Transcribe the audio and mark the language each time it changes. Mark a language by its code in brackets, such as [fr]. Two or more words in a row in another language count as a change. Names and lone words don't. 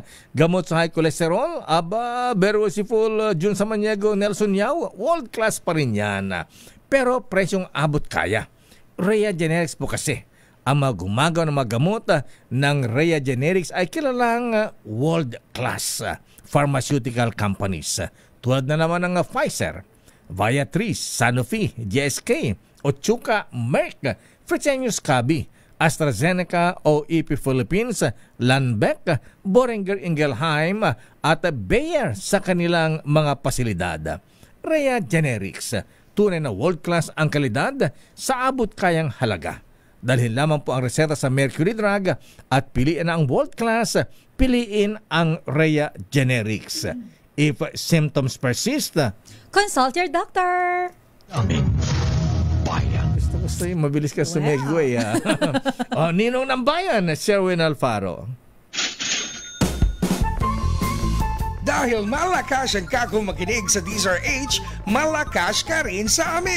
[tl] Gamot sa [en] high cholesterol, [tl] Berusiful, Jun Samaniego, Nelson Yao, [en] world class [tl] pa rin yan. Pero presyong abot kaya. Rhea Generics po kasi. Ang mga gumagawa ng mga gamot ng Rhea Generics ay kilalang [en] world class pharmaceutical companies. [tl] Tulad na naman ng Pfizer, Viatris, Sanofi, GSK, Otsuka, Merck, Fresenius Kabi, AstraZeneca, OEP Philippines, Lundbeck, Boehringer Ingelheim at Bayer sa kanilang mga pasilidad. Rhea Generics, tunay na world-class ang kalidad sa abot kayang halaga. Dalhin lamang po ang reseta sa Mercury Drug at piliin ang world-class, piliin ang Rhea Generics. [en] If symptoms persist, consult your doctor. [tl] Daming bayan. Gusto yung mabilis ka sumego Ninong ng Bayan, Sherwin Alfaro. Dahil malakas ang kakong makinig sa DZRH, malakas ka rin sa amin.